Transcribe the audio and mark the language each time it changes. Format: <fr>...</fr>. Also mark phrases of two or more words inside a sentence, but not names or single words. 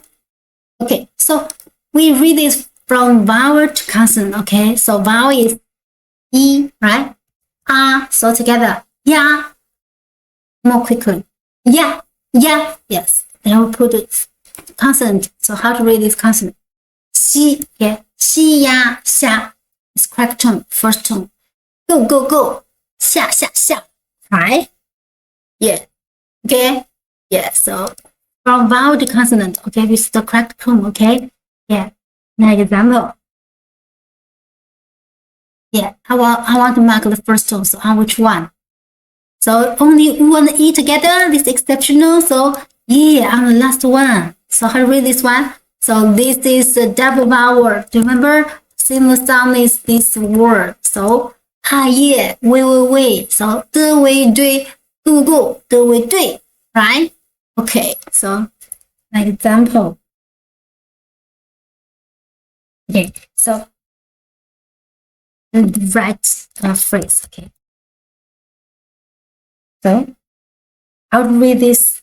<en>Okay, so we read this from vowel to consonant. Okay, so vowel is E, right? R, so together. Yeah. More quickly. Yeah, yeah, yes. Then we put it consonant. So how to read this consonant? Xi, yeah. Xi, ya, xia. It's correct tone, first tone. Go, go, go. Xia, xia, xia. Right? Yeah. Okay. Yeah. So from vowel to consonant. Okay, this is the correct tone. Okay. Yeah. Next example. Yeah. I want to mark the first tone. So on which one? So only U and E together. This is exceptional. So yeah, on the last one. So how to read this one? So this is a double vowel. Do you remember? Similar sound is this word. So yeah, we. So</en> <zh>的为对</zh> <en>go</en> <zh>的为对</zh> <en>right? Okay, so an example. Okay, so the right phrase. Okay. So I'll read this.</en>